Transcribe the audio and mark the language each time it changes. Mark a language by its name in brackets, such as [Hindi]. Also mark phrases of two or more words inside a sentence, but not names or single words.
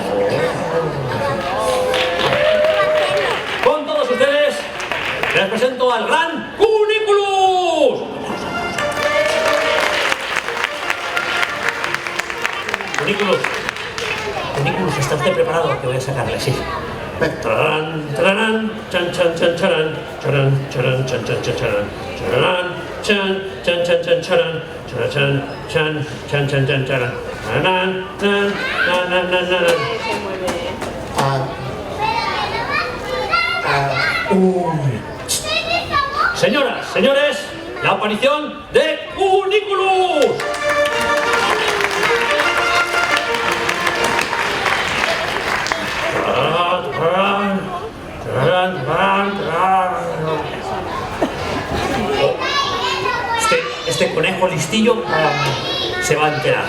[Spanish] Con todos ustedes, les presento al gran Cuniculus. Cuniculus, ¿está usted preparado? Que voy a sacarle, sí. Tarán, tarán, chan, chan, chan, charan, charan, charan, chan, chan, chan, charan, charan, chan, chan, chan, chan, charan, charan, chan, chan, chan, chan, charan, charan, chan, nan, nan, nan, nan. Señoras, señores, la aparición de Cuniculus. Este conejo listillo se va a enterar.